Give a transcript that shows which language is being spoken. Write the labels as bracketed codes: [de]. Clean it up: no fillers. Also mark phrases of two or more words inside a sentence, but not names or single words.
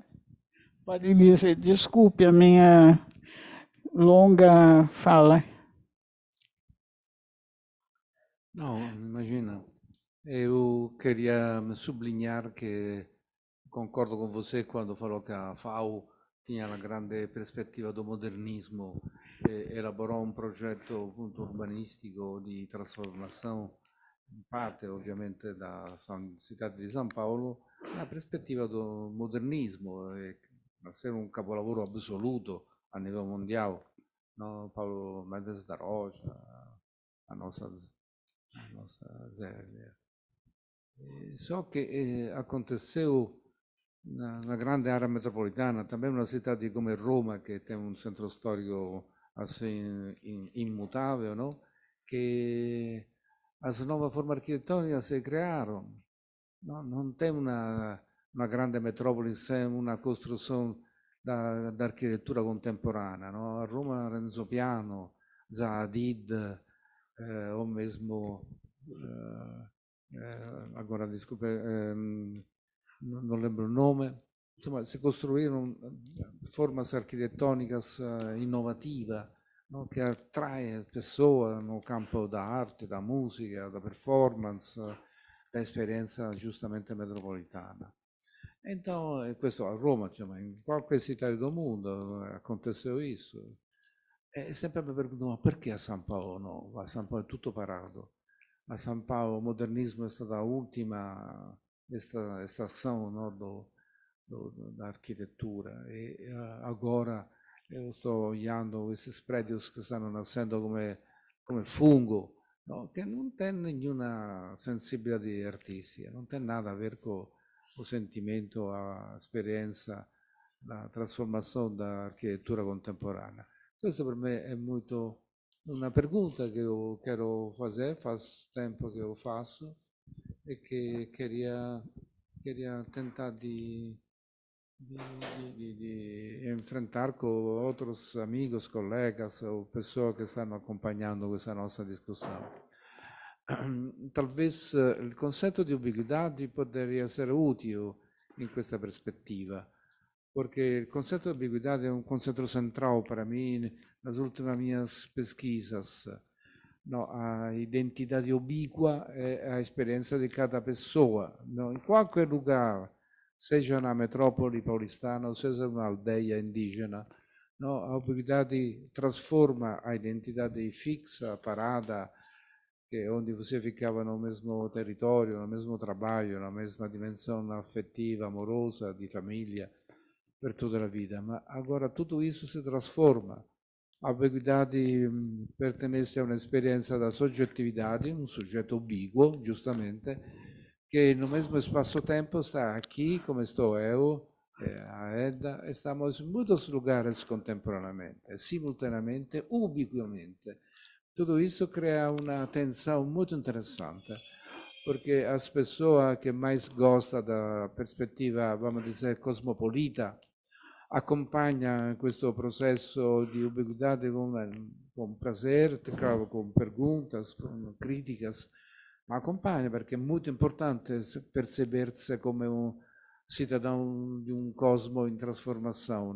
[pt] Pode dizer, desculpe a minha longa fala. Não, imagina. Eu queria sublinhar que concordo com você quando falou [it] che a FAO tinha la grande prospettiva do modernismo e elaborò un progetto appunto urbanistico di trasformazione, in parte ovviamente da città di San Paolo, una prospettiva do modernismo, e a essere un capolavoro assoluto a livello mondiale, [pt] no? Paulo Mendes da Rocha, a nossa Zé. [it] So che [pt] aconteceu na grande área metropolitana, também uma cidade como Roma, que tem um centro histórico assim imutável, não? Que as novas formas arquitetônicas se criaram. Não tem uma grande metrópole sem uma construção da arquitetura contemporânea. No? A Roma, Renzo Piano, Zaha Hadid, ou mesmo agora desculpe, non lembro [it] il nome, insomma si costruirono [pt] formas arquitettônicas inovativas, no? [it] Che attrae [pt] pessoas no campo da arte, da musica, da performance, da [it] esperienza giustamente metropolitana. Então, questo a Roma, insomma, in qualche città del mondo [pt] aconteceu isso. E sempre mi pergunto, [it] ma perché a San Paolo no? A San Paolo è tutto parato. [pt] A São Paulo o modernismo é [it] stata l'ultima [pt] estação, no, da arquitetura e agora eu estou olhando esses prédios que estão nascendo come fungo, no? [it] Che non [pt] tem nenhuma sensibilidade artística, não tem nada a ver com o sentimento, a experiência, a transformação da arquitetura contemporânea. [it] Questo per me è molto una [pt] pergunta che eu quero fazer, faz tempo que eu faço, e que queria tentar de enfrentar com outros amigos, colegas ou pessoas que estão acompanhando [it] questa nostra [pt] discussão. Talvez [it] il concetto di ubiquità [pt] poderia [it] essere utile in questa prospettiva, [pt] porque [it] il concetto [pt] de ambiguidade é um conceito central para mim nas últimas minhas pesquisas. No, a identidade ubíqua é a experiência de cada pessoa, no, em qualquer lugar, seja na metrópole paulistana ou seja numa aldeia indígena. No, a ubiquidade transforma a identidade fixa, parada, que é onde você ficava no mesmo território, no mesmo trabalho, na mesma dimensão afetiva, amorosa, de família, [it] per tutta la vita. [pt] Ma agora tudo isso se transforma. A ubiquidade pertence a un'esperienza da soggettividade, [it] un soggetto ubiquo, giustamente, che [pt] no mesmo espaço-tempo está aqui, como estou eu, a Edda, estamos em muitos lugares contemporaneamente, simultaneamente, ubiquamente. Tudo isso cria uma tensão muito interessante, porque as pessoas que mais gostam da perspectiva, vamos dizer, cosmopolita, acompanham [it] questo processo di ubiquidade con [pt] prazer, claro, com perguntas, com críticas, ma acompanha [it] perché è molto importante [pt] perceber-se [it] come un [pt] cidadão de um cosmo em transformação, não?